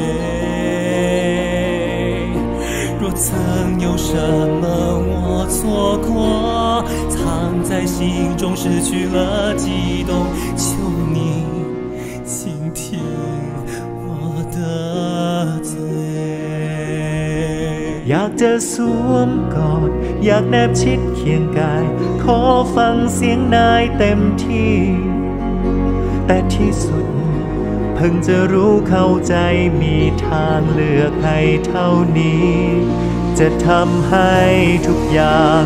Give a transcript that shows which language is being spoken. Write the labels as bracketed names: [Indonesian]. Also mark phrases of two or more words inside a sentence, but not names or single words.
[Chinese] 若曾有什么我错过藏在心中失去了悸动求你倾听我的罪 [Thai] อยากจะสวมกอดอยากแนบชิดเคียงกายขอฟังเสียงนายเต็มที่แต่ที่สุดเพิ่งจะ รู้เข้าใจมีทางเลือกให้เท่านี้จะทำให้ทุกอย่าง